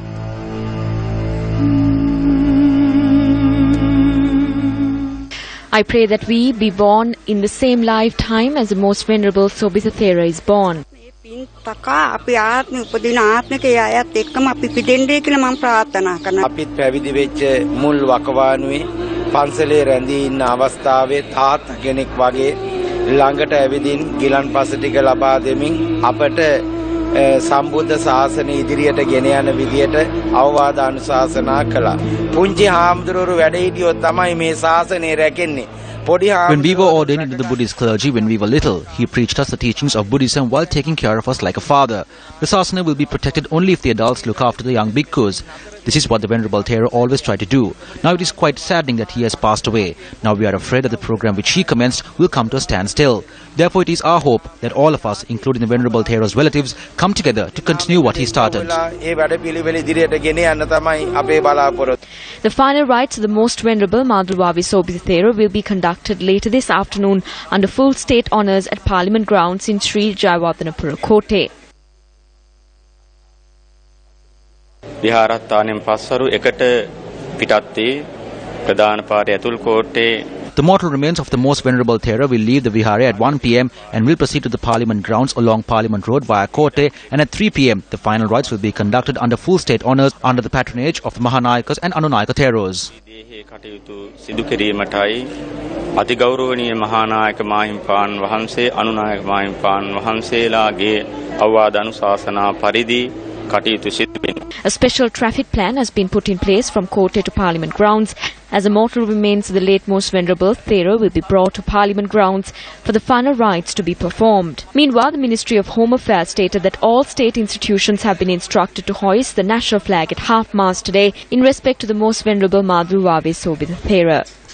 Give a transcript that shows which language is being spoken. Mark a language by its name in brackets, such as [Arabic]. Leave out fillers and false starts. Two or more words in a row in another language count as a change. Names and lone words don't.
[English] I pray that we be born in the same lifetime as the Most Venerable Sobitha is born. [Sinhala] පන්සලේ රැඳී ඉන්න අවස්ථාවේ තාත් කෙනෙක් වගේ ළඟට ඇවිදින් ගිලන්පස ටික ලබා දෙමින් අපට සම්බුද්ධ ශාසනය ඉදිරියට ගෙන යන විදියට අවවාද අනුශාසනා කළා. පුංචි හාමුදුරුවෝ වැඩ හිටියොත් තමයි මේ ශාසනය රැකෙන්නේ. [English] When we were ordained into the Buddhist clergy when we were little, he preached us the teachings of Buddhism while taking care of us like a father. The sasana will be protected only if the adults look after the young bhikkhus. This is what the Venerable Thera always tried to do. Now it is quite saddening that he has passed away. Now we are afraid that the program which he commenced will come to a standstill. Therefore it is our hope that all of us, including the Venerable Thera's relatives, come together to continue what he started. The final rites of the Most Venerable Maduluwave Sobitha will be conducted later this afternoon under full state honours at Parliament grounds in Sri Jayawardhanapura, Kotte. [Sinhala] විහාරස්ථානයෙන් පස්වරු එකට පිටත් වී ප්‍රධාන පාරේ ඇතුල් කෝට්ටේ [English] The mortal remains of the Most Venerable Thera will leave the Vihare at 1 p.m. and will proceed to the Parliament grounds along Parliament Road via Kotte, and at 3 p.m. the final rites will be conducted under full state honours under the patronage of the Mahanayakas and Anunayaka Theros. [Sinhala] කටයුතු සිදු කිරීමටයි අතිගෞරවනීය මහානායක මාහිම්පාන් වහන්සේ අනුනායක මාහිම්පාන් වහන්සේලාගේ අවවාද අනුශාසනා පරිදි කටයුතු සිදු වෙනවා. [English] A special traffic plan has been put in place from Kotte to Parliament grounds as the mortal remains of the late Most Venerable Thera will be brought to Parliament grounds for the final rites to be performed. Meanwhile, the Ministry of Home Affairs stated that all state institutions have been instructed to hoist the national flag at half-mast today in respect to the Most Venerable Maduluwave Sobitha.